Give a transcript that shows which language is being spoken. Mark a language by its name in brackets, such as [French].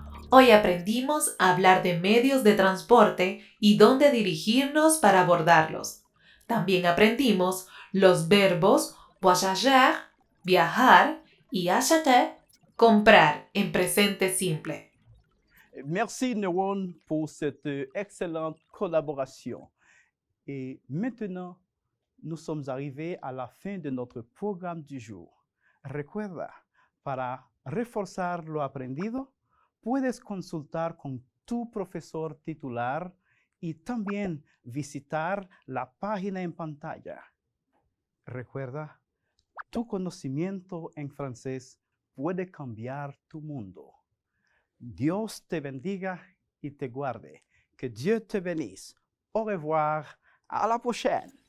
[Spanish] Hoy aprendimos a hablar de medios de transporte y dónde dirigirnos para abordarlos. También aprendimos los verbos voyager, viajar y acheter, Comprar en presente simple. [French] Merci Neuron pour cette excellente collaboration. Et maintenant, nous sommes arrivés à la fin de notre programme du jour. [Spanish] Recuerda, para reforzar lo aprendido, puedes consultar con tu profesor titular y también visitar la página en pantalla. Recuerda, tu conocimiento en francés puede cambiar tu mundo. Dios te bendiga y te guarde. [French] Que Dieu te bénisse. Au revoir. À la prochaine.